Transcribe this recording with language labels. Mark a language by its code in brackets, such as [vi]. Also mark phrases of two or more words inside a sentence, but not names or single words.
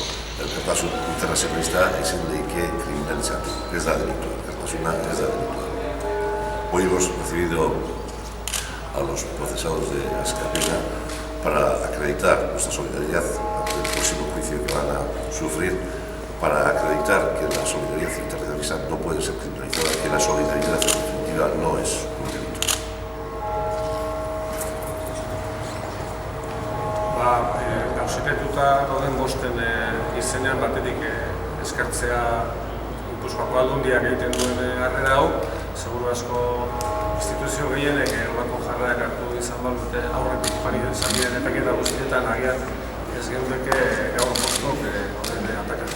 [eu] Elkartasun internacionalista ezin daiteke kriminalizatu, ez da delitua, elkartasuna ez da delitua. [es] Hoy hemos recibido a los procesados de Askapena para acreditar nuestra solidaridad ante el próximo juicio que van a sufrir, para acreditar que la solidaridad internacionalista no puede ser criminalizada, que la solidaridad en definitiva no es un delito. [eu] Gauzitetuta gauden bosten izenean batetik eskertzea Gipuzkoako Aldundiak egiten duen harrera hau. Seguru asko instituzio gehienek horrako jarrerak hartu izan balute aurretik joan izan diren epaiketa guztietan agian ez geundeke gaur bostok horren atakan.